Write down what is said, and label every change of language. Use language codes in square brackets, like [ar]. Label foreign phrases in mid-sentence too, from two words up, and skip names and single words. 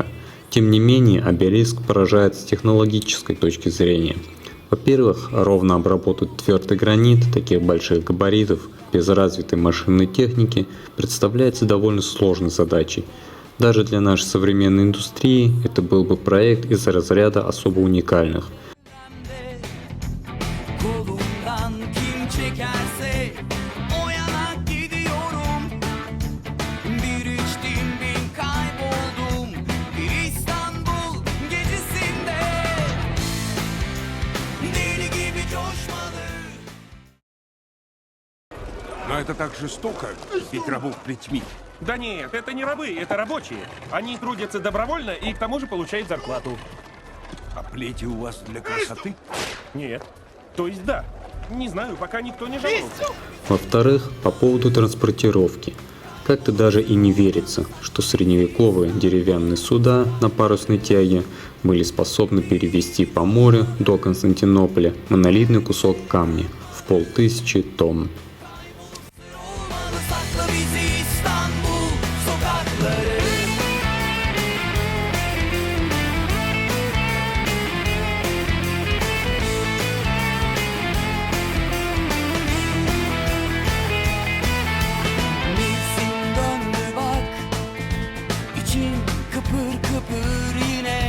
[ru] Тем не менее, обелиск поражает с технологической точки зрения. Во-первых, ровно обработать твердый гранит таких больших габаритов без развитой машинной техники представляется довольно сложной задачей. Даже для нашей современной индустрии это был бы проект из разряда особо уникальных. [tr] Kolumdan kim çekerse o yana gidiyorum. Bir içtim bin kayboldum bir İstanbul gecesinde. Deli gibi coşmalı. [ru] Но это так жестоко, бить рабов плетьми. Да нет, это не рабы, это рабочие. Они трудятся добровольно и к тому же получают зарплату. А плети у вас для красоты? Нет. То есть да. Не знаю, пока никто не жаловался. Во-вторых, по поводу транспортировки. Как-то даже и не верится, что средневековые деревянные суда на парусной тяге были способны перевезти по морю до Константинополя монолитный кусок камня в 500 тонн. [tr] Olmalı sakla bizi İstanbul sokakları. Nefsim döndü bak, içim kıpır kıpır yine.